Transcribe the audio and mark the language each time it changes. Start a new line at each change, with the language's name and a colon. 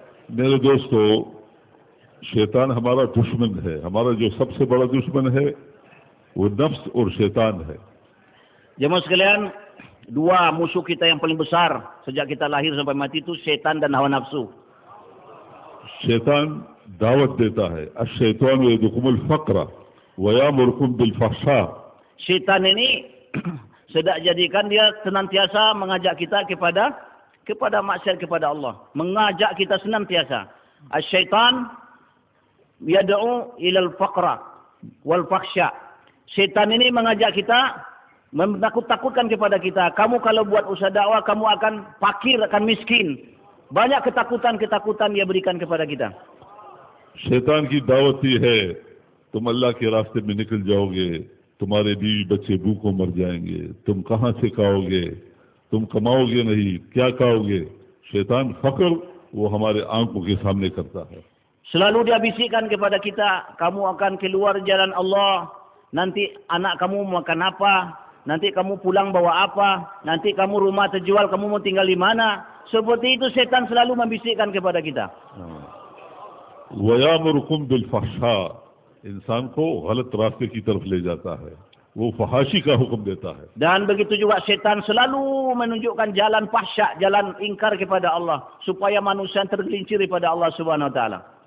Hindi: मेरे दोस्तों, शैतान हमारा दुश्मन है. हमारा जो सबसे बड़ा दुश्मन है वो नफ्स और शैतान है.
Indonesian: Jemaah sekalian, dua musuh kita yang paling besar sejak kita lahir sampai mati itu syaitan dan hawa nafsu.
Hindi: शैतान दावत देता है,
Arabic: अश-शैतान यदुकुमुल फ़क़्र व यामुरुकुम बिल फ़हशा.
Indonesian: Syaitan ini sedang jadikan dia senantiasa mengajak kita kepada maksiat kepada Allah, mengajak kita senantiasa.
Arabic: Asy-syaitan yad'u ilal faqra wal fakhsha.
Indonesian: Syaitan ini mengajak kita, menakut-takutkan kepada kita. Kamu kalau buat usaha dakwah, kamu akan fakir, akan miskin. Banyak ketakutan-ketakutan dia berikan kepada kita.
Hindi: शैतान की दावत ही है, तुम अल्लाह के रास्ते में निकल जाओगे, तुम्हारे बीवी बच्चे भूखों मर जाएंगे, तुम कहां से खाओगे, तुम कमाओगे नहीं, क्या खाओगे. शैतान फक्र वो हमारे आंखों के सामने करता है.
Indonesian: Selalu dia bisikkan kepada kita, kamu akan keluar jalan Allah, nanti anak kamu makan apa, nanti kamu pulang bawa apa, nanti kamu rumah terjual, kamu mau tinggal di mana. Seperti itu setan selalu membisikkan kepada kita.
Arabic: वयामुरुकुम बिल फहशा,
Hindi: इंसान को गलत रास्ते की तरफ ले जाता है, वो फहाशी का हुक्म देता है.
Indonesian: Dan begitu juga setan selalu menunjukkan jalan fahsya, jalan ingkar kepada Allah, supaya manusia tergelincir pada Allah Subhanahu wa taala.